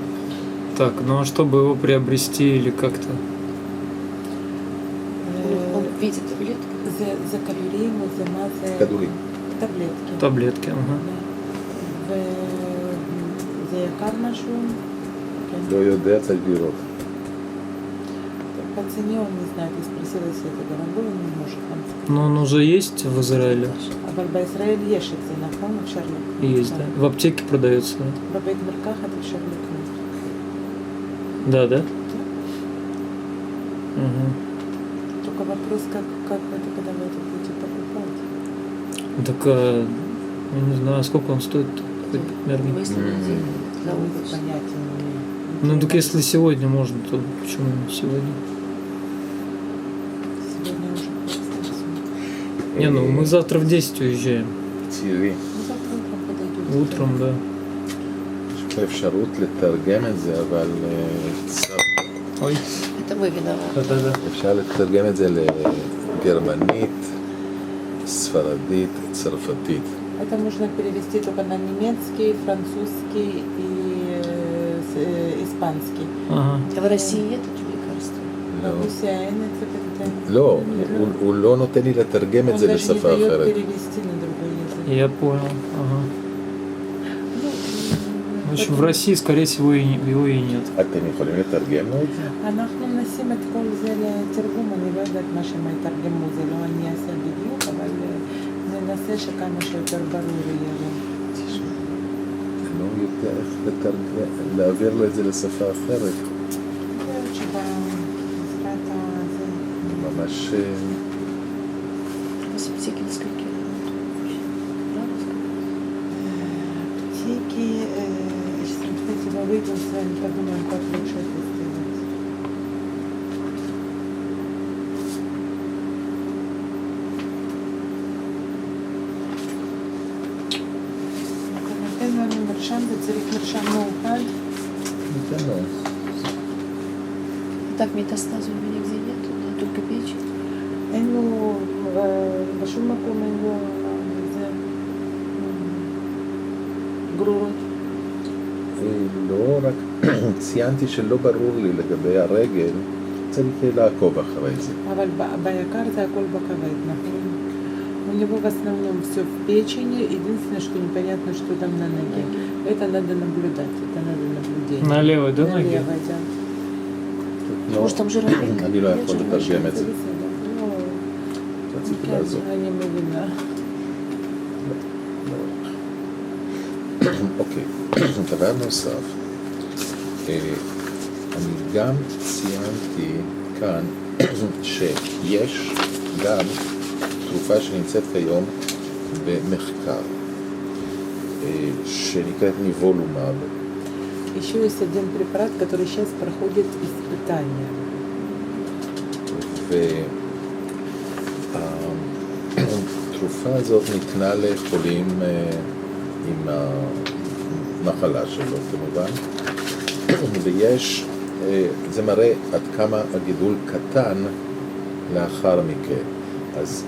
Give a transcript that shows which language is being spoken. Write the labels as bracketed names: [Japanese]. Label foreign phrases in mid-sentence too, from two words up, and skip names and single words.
[Russian] Так, ну а чтобы его приобрести или как-то? Он в виде таблеток? [Hebrew] זה כדורים או זה מה זה? כדורים. [Russian] טבלטки. Таблетки, ага. Да. [Hebrew] וזה יקר משהו? כן. לא יודע, צריך לראות. [Russian] По цене он не знает, я спросила, если это дорогой, он не может вам сказать. Но он уже есть в Израиле? [Hebrew] אבל בישראל יש את זה, נכון? אפשר לקנות. [Russian] Есть, да. В аптеке продается, да? [Hebrew] בבית מרקחת אפשר לקנות. [Russian] Да, да? Угу. Только вопрос, как это, когда вы это будете покупать. Так, я не знаю, сколько он стоит примерно. Выставили деньги для Вы области. понятия не имею. Ну, так если сегодня можно, то почему не сегодня? Сегодня уже просто. Не, ну мы завтра в 10 уезжаем. [Hebrew] צעירים. [Russian] Ну, завтра утром подойдете. Утром, да. [Hebrew] יש פה אפשרות לתרגם את זה, אבל [Russian] Ой. Это мы виноваты. Да-да-да. [Hebrew] אפשר לתרגם את זה לגרמנית, ספרדית, צרפתית. [Russian] Это можно перевести только на немецкий, французский и испанский. Ага. А в России нет этих лекарств? [Hebrew] לא. ברוסיה אין את זה בינתיים. לא, הוא לא נותן לי לתרגם את [Russian] Он [Hebrew] זה [Russian] даже не [Hebrew] לשפה [Russian] дает [Hebrew] אחרת. [Russian] перевести на другой язык. Я понял. Ага. Ну, В общем, в России, скорее всего, его и нет. [Hebrew] אתם יכולים לתרגם לו את זה? אנחנו נשים את כל זה לתרגום, אני לא יודעת מה שהם יתרגמו, זה לא אני אעשה בדיוק, אבל ננסה שכמה שיותר ברור יהיה לו. תשמע, אני לא יודע איך להעביר לו את זה לשפה אחרת. זהו, שבעזרת הזה. ממש... [Russian] С аптеки до скольки? Аптеки, сейчас, кстати, мы выйдем с вами, подумаем, как лучше это сделать. [Hebrew] אתה נותן לנו מרשם וצריך מרשם מאוחד. ניתן לו. [Russian] Так, метастазы у меня где нет, да, только печень. [Hebrew] אין לו, בשום מקום אין לו, זה, גרורות. לא רק ציינתי שלא ברור לי לגבי הרגל, צריך לעקוב אחרי זה. אבל ביקר זה הכל בכבד, נכון? [Russian] У него в основном все в печени, единственное, что непонятно, что там на ноге. Это надо наблюдать, это надо наблюдение. На левой, да, ноге? левой, да. [Hebrew] לא, [Russian] Может, там жировик? [Hebrew] אני לא [Russian] Нет [Hebrew] יכול [Russian] жировика? [Hebrew] לתרגם את זה. [Russian] Ну, [Hebrew] רציתי כן, לעזור. אני מבינה. אוקיי, דבר נוסף, אני גם ציינתי כאן שיש גם תרופה שנמצאת כיום במחקר, שנקראת ניבולומב. [Russian] Еще есть один препарат, который сейчас проходит испытания. [Hebrew] והתרופה הזאת ניתנה לחולים עם המחלה שלו כמובן, ויש, זה מראה עד כמה הגידול קטן לאחר מכן.